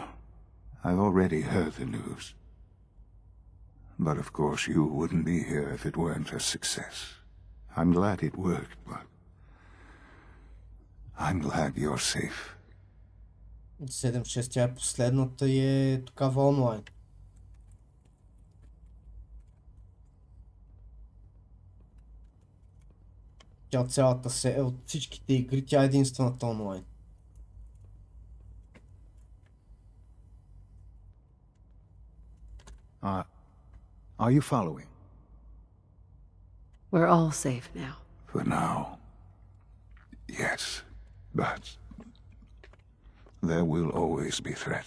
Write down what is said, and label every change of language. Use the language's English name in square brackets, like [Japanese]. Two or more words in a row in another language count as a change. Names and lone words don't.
[English] I've already heard the news. But of course you wouldn't be here if it weren't a success. I'm glad it worked, but I'm glad you're safe. [Bulgarian] 7-6 тя е последната и е такава онлайн. Тя от всичките игри, тя е единствената онлайн. [English] Are you following? We're all safe now. For now. Yes, but there will always be threats.